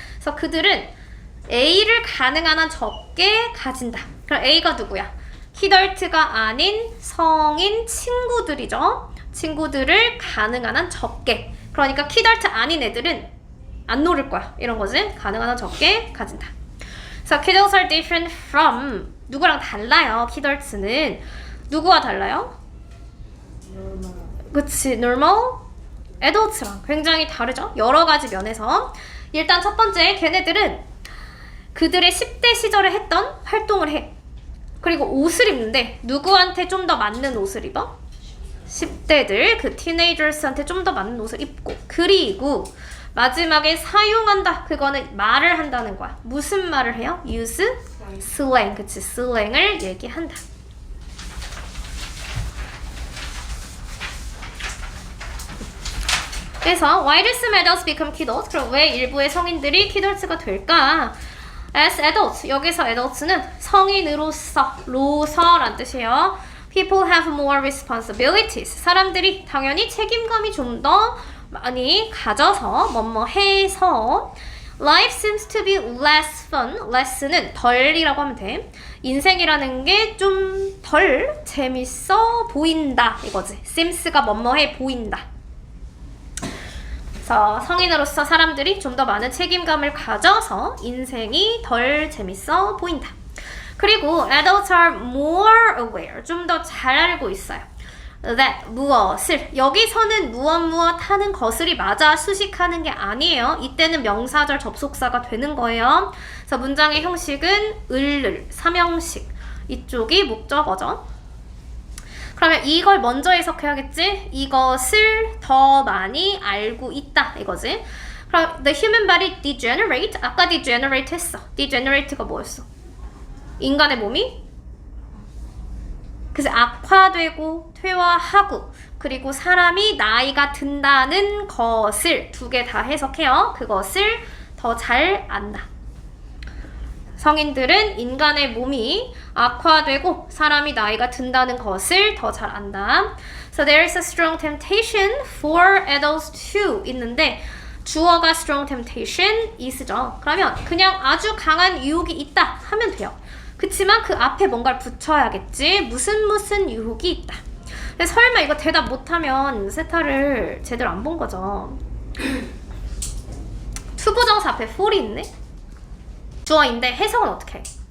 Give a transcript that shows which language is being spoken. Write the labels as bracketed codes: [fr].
[ko] 그래서 그들은 A를 가능한 한 적게 가진다. 그럼 A가 누구야? kidult가 아닌 성인 친구들이죠. 친구들을 가능한 한 적게. 그러니까 kidult 아닌 애들은 안 노릴 거야. 이런 거지. 가능한 한 적게 가진다. [en] 그래서 kidults are different from [ko] 누구랑 달라요. kidults는 누구와 달라요? 그치. normal adults랑 굉장히 다르죠. 여러 가지 면에서. 일단 첫 번째, 걔네들은 그들의 10대 시절에 했던 활동을 해. 그리고 옷을 입는데 누구한테 좀 더 맞는 옷을 입어? 10대들, 그 티네이저스한테 좀 더 맞는 옷을 입고. 그리고 마지막에 사용한다. 그거는 말을 한다는 거야. 무슨 말을 해요? [en] use slang. [ko] 그치. 슬랭을 얘기한다. [en] 그래서 why do some adults become kidults? [ko] 그럼 왜 일부의 성인들이 kidults가 될까? [en] As adults, [ko] 여기서 adults는 성인으로서란 뜻이에요. [en] People have more responsibilities. [ko] 사람들이 당연히 책임감이 좀 더 많이 가져서 뭐뭐 해서 [en] Life seems to be less fun. [ko] less는 덜이라고 하면 돼. 인생이라는 게 좀 덜 재밌어 보인다 이거지. seems가 뭐뭐해 보인다. 그래서 성인으로서 사람들이 좀 더 많은 책임감을 가져서 인생이 덜 재밌어 보인다. [en] 그리고 adults are more aware. [ko] 좀 더 잘 알고 있어요. that 무엇을 여기서는 무엇 하는 것을이 맞아 수식하는 게 아니에요. 이때는 명사절 접속사가 되는 거예요. 그래서 문장의 형식은 을을 삼형식 이쪽이 목적어죠. 그러면 이걸 먼저 해석해야겠지? 이것을 더 많이 알고 있다 이거지. [en] 그럼 the human body degenerate [ko] 아까 [en] degenerate 했어. [ko] degenerate가 뭐였어? 인간의 몸이 그래서 악화되고 퇴화하고 그리고 사람이 나이가 든다는 것을 두 개 다 해석해요. 그것을 더 잘 안다. 성인들은 인간의 몸이 악화되고 사람이 나이가 든다는 것을 더 잘 안다. [en] So there is a strong temptation for adults to [ko] 있는데 주어가 [en] strong temptation is죠. [ko] 그러면 그냥 아주 강한 유혹이 있다 하면 돼요. 그치만 그 앞에 뭔가를 붙여야겠지. 무슨 유혹이 있다. 근데 설마 이거 대답 못하면 세타를 제대로 안 본 거죠. 투부정사 앞에 for이 있네? 주어인데 해석은 어떻게 해?